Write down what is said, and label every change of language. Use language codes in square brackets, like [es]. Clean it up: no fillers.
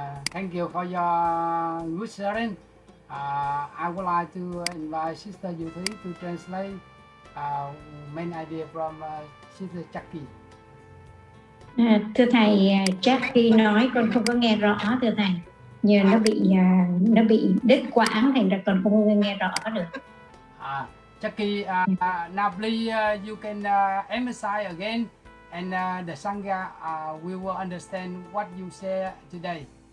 [en] Thank you for your good sharing. I would like to invite Sister Yuthi to translate main idea from Sister Chucky. [vi] Thưa thầy, Jackie nói con không có nghe rõ thưa thầy, như nó bị đứt quãng thành ra con không nghe rõ được. [en] Jackie, now please you can emphasize again, and the Sangha we will understand what you say today.